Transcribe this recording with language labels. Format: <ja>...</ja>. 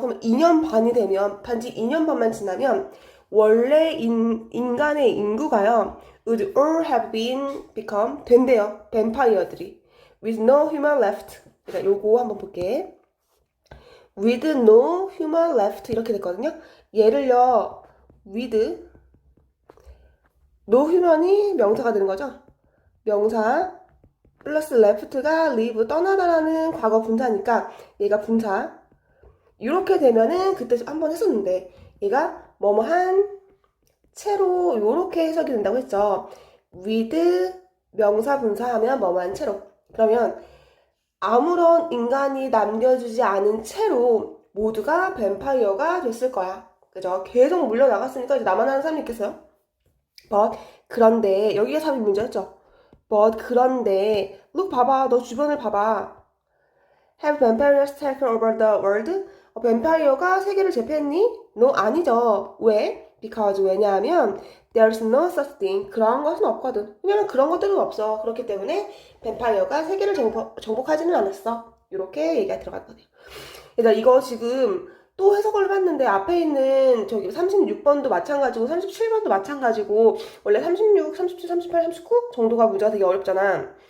<ko>그러면 2년 반이 되면 단지 2년 반만 지나면 원래 인간의 인구가요</ko> <en>would all have become</en> <ko>된대요. 뱀파이어들이</ko> <en>with no human left.</en> <ko>그러니까 요거 한번 볼게.</ko> <en>with no human left</en> <ko>이렇게 됐거든요. 얘를요,</ko> <en>with no human</en> <ko>이 명사가 되는 거죠. 명사 플러스 left가 leave 떠나다라는 과거 분사니까 얘가 분사. 이렇게 되면은 그때 한번 했었는데 얘가 뭐뭐한 채로 이렇게 해석이 된다고 했죠. with 명사 분사하면 뭐뭐한 채로. 그러면 아무런 인간이 남겨주지 않은 채로 모두가 뱀파이어가 됐을 거야. 그죠? 계속 물려나갔으니까 이제 나만 하는 사람이 있겠어요?</ko> <en>but</en> <ko>그런데 여기가 삽입 문제였죠.</ko> <en>but</en> <ko>그런데</ko> <en>look</en> <ko>봐봐. 너 주변을 봐봐.</ko> <en>have vampires taken over the world?</en> <ko>뱀파이어가 세계를 제패했니?</ko> <en>No,</en> <ko>아니죠. 왜?</ko> <en>because</en> <ko>왜냐하면</ko> <en>there's no such thing.</en> <ko>그런 것은 없거든. 왜냐면 그런 것들은 없어. 그렇기 때문에 뱀파이어가 세계를 정복하지는 않았어. 이렇게 얘기가 들어갔거든요. 일단 이거 지금 또 해석을 해봤는데 앞에 있는 저기 36번도 마찬가지고 37번도 마찬가지고 원래 36, 37, 38, 39 정도가 문제가 되게 어렵잖아.</ko>